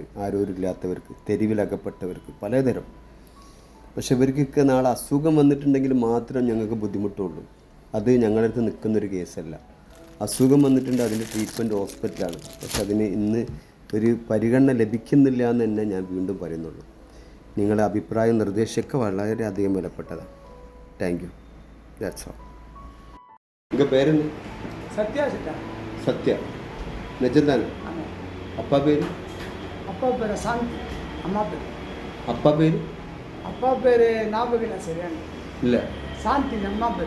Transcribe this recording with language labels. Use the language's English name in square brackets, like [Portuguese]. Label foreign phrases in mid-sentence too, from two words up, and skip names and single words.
[Malayalam] ആരോഗ്യമില്ലാത്തവർക്ക്, തെരുവിലകപ്പെട്ടവർക്ക്, പലതരം. പക്ഷെ ഇവർക്കൊക്കെ നാളെ അസുഖം വന്നിട്ടുണ്ടെങ്കിൽ മാത്രം ഞങ്ങൾക്ക് ബുദ്ധിമുട്ടുള്ളൂ. അത് ഞങ്ങളുടെ അടുത്ത് നിൽക്കുന്നൊരു കേസല്ല. അസുഖം വന്നിട്ടുണ്ട്, അതിൻ്റെ ട്രീറ്റ്മെൻറ്റ് ഹോസ്പിറ്റലാണ്. പക്ഷെ അതിന് ഇന്ന് ഒരു പരിഗണന ലഭിക്കുന്നില്ല എന്ന് തന്നെ ഞാൻ വീണ്ടും പറയുന്നുള്ളൂ. നിങ്ങളുടെ അഭിപ്രായം, നിർദ്ദേശമൊക്കെ വളരെയധികം വിലപ്പെട്ടതാണ്. [English] Thank you. That's all. [Tamil] உங்கள் பேர் என்ன? சத்யா சிட்டா. சத்யா நிஜம்தானே? ஆமாம். அப்பா பேர்? அப்பா பேர் சாந்தி. அம்மா பேர்? அப்பா பேர்? அப்பா பேர் ஞாபகம் இல்லை சரியான. இல்லை. சாந்தி அம்மா பேர்.